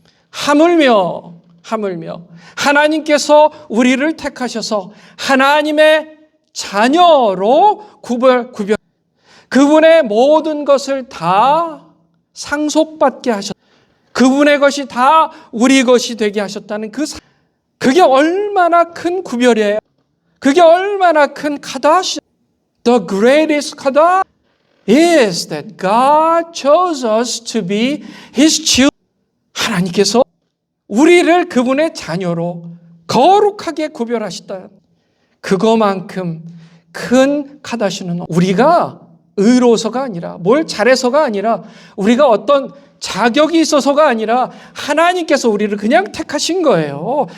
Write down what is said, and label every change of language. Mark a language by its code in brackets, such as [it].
[ko] 하물며 하나님께서 우리를 택하셔서 하나님의 자녀로 구별 그분의 모든 것을 다 상속받게 하셨 그분의 것이 다 우리 것이 되게 하셨다는 그게 얼마나 큰 구별이에요. 그게 얼마나 큰 카다시. [en] The greatest kadosh is that God chose us to be His children. [ko] 하나님께서 우리를 그분의 자녀로 거룩하게 구별하셨다. 그거만큼 큰 카다시는 우리가 의로서가 아니라 뭘 잘해서가 아니라 우리가 어떤 자격이 있어서가 아니라 하나님께서 우리를 그냥 택하신 거예요.